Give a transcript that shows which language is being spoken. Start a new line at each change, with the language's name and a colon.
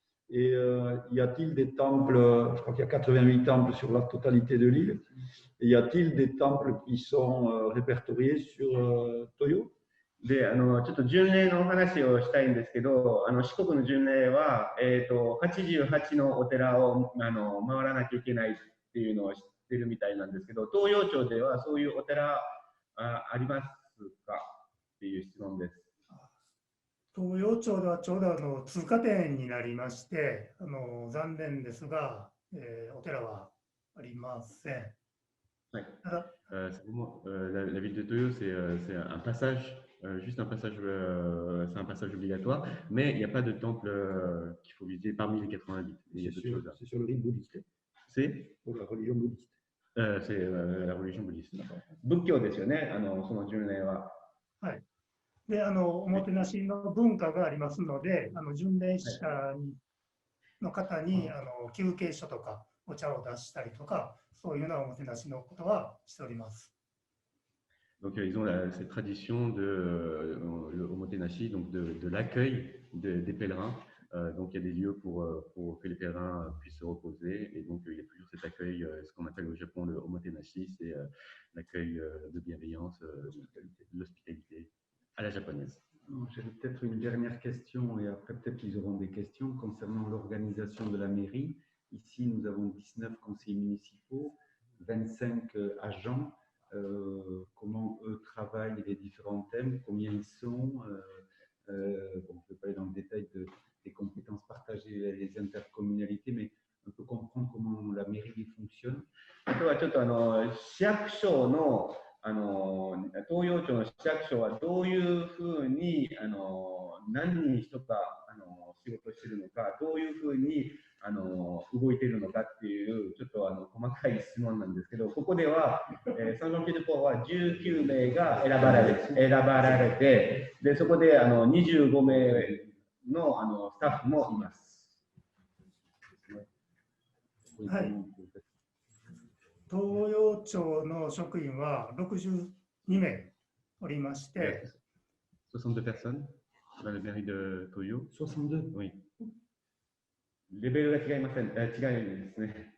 French: Et y a-t-il des temples, je crois qu'il y a 88 temples sur la totalité de l'île, et y a-t-il des temples qui sont répertoriés sur Toyo?
Japanese: で、ちょっと巡礼のお話をしたいんですけど、四国の巡礼は、88のお寺を回らなきゃいけないっていうのを知ってるみたいなんですけど、東洋町ではそういうお寺ありますかっていう質問です。東洋町ではちょうど通過点になりまして、残念ですが、お寺はありません。
French: Ouais. La ville de Toyo, c'est un passage, juste un passage, c'est un passage obligatoire, mais il n'y a pas de temple qu'il faut visiter parmi les 88. C'est sur le rite bouddhiste. C'est pour la religion bouddhiste. C'est la religion bouddhiste.
Japanese: 仏教ですよね、その巡礼は。はい。で、おもてなしの文化がありますので、巡礼者の方に休憩所とかお茶を出したりとか、そういうようなおもてなしのことはしております。
French: Donc ils ont cette tradition au Motenashi, donc de l'accueil des pèlerins. Donc il y a des lieux pour que les pèlerins puissent se reposer, et donc il y a toujours cet accueil, ce qu'on appelle au Japon le omotenashi, c'est l'accueil de bienveillance, l'hospitalité à la japonaise. J'avais peut-être une dernière question, et après peut-être qu'ils auront des questions concernant l'organisation de la mairie. Ici, nous avons 19 conseillers municipaux. 25 agents, comment eux travaillent les différents thèmes, combien ils sont. Bon, je ne vais pas aller dans le détail des compétences partagées, les intercommunalités, mais un peu comprendre comment la mairie fonctionne.
Japanese: あとはちょっと市役所の東洋町の市役所はどういうふうに何人とか仕事しているのか、どういうふうに動いているのかっていうちょっと細かい質問なんですけど、ここでは、サンジョンピエ・ド・ポーは19名が選ばれて、でそこで25名のスタッフもいます。はい。東洋町の職員は62名おりまして、
French: 62 personnes dans la mairie de Toyo. 62 Oui.
Japanese: レベルが違いません。違うんですね。